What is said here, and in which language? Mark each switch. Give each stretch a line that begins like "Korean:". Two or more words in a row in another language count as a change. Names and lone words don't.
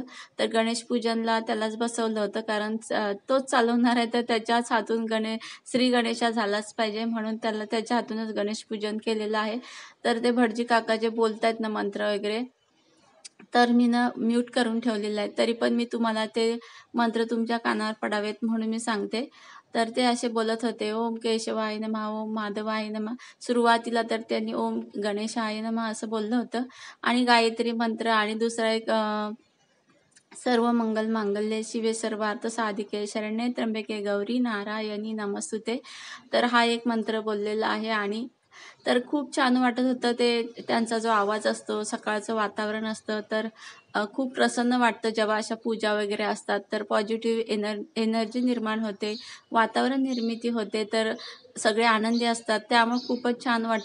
Marathi: तर गणेश पूजनला त्यालाच बसवलं होतं, कारण तोच चालवणार आहे, तर त्याच्याच हातून श्री गणेशा झालाच पाहिजे, म्हणून त्याला त्याच्या हातूनच गणेश पूजन केलेलं आहे. तर ते भटजी काका जे बोलतायत ना मंत्र वगैरे, तर मी ना म्यूट करून ठेवलेलं आहे, तरी पण मी तुम्हाला ते मंत्र तुमच्या कानावर पडावेत म्हणून मी सांगते. तर ते असे बोलत होते,
Sanskrit: ओम केशवाय नमः, ओम माधवाय नमः.
Marathi: सुरुवातीला तर त्यांनी
Sanskrit: ओम गणेशाय नमः
Marathi: असं बोललं होतं, आणि गायत्री मंत्र, आणि दुसरा एक
Sanskrit: सर्व मंगल मांगल्ये शिवे सर्वार्थ साधिके शरण्ये त्र्यंबके गौरी नारायणी नमस्तुते.
Marathi: तर हा एक मंत्र बोललेला आहे. आणि तर खूप छान वाटत होतं ते, त्यांचा जो आवाज असतो, सकाळचं वातावरण असतं, तर खूप प्रसन्न वाटतं जेव्हा अशा पूजा वगैरे असतात. तर
English: positive energy
Marathi: निर्माण होते, वातावरण निर्मिती होते, तर सगळे आनंदी असतात, त्यामुळे खूपच छान वाटतं.